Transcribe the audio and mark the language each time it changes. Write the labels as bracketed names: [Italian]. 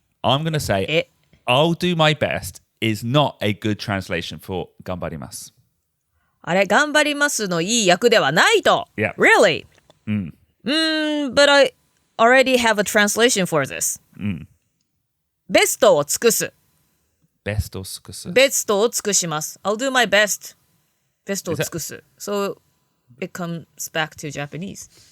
[English] I'm going to say I'll do my best is not a good translation for 頑張ります。 [Japanese] あれ、頑張りますのいい訳ではないと。 [English] Yeah. Really? But I already have a translation for this. [Japanese] ベストを尽くす。ベストを尽くします。 [English] I'll do my best. [Japanese] ベストを尽くす。 [English] So it comes back to Japanese.